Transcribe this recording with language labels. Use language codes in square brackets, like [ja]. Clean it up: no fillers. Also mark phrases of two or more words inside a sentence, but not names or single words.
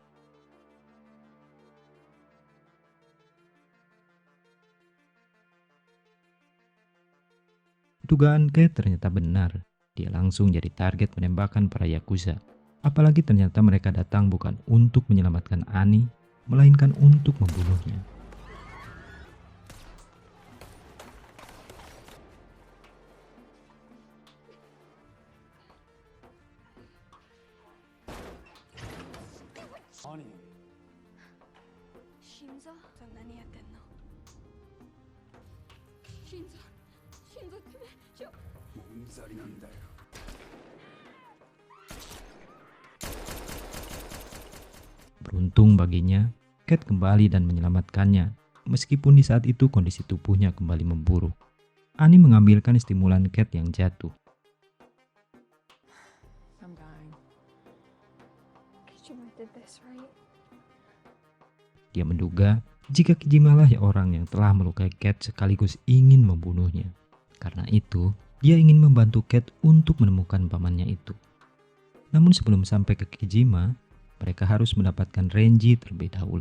[id] Dugaan Cat ternyata benar. Dia langsung jadi target penembakan para Yakuza. Apalagi ternyata mereka datang bukan untuk menyelamatkan Ani, melainkan untuk membunuhnya. [ja] Shinzo? 何やってんの? Shinzo? Shinzo ってね、もんざりなんだよ。 [id] Beruntung baginya, Cat kembali dan menyelamatkannya, meskipun di saat itu kondisi tubuhnya kembali memburuk. Ani mengambilkan stimulan Cat yang jatuh. [en] I'm dying. Kijima did this, right? [id] Dia menduga jika Kijima lah orang yang telah melukai Cat sekaligus ingin membunuhnya. Karena itu, dia ingin membantu Cat untuk menemukan pamannya itu. Namun sebelum sampai ke Kijima, mereka harus mendapatkan Renji terlebih dahulu.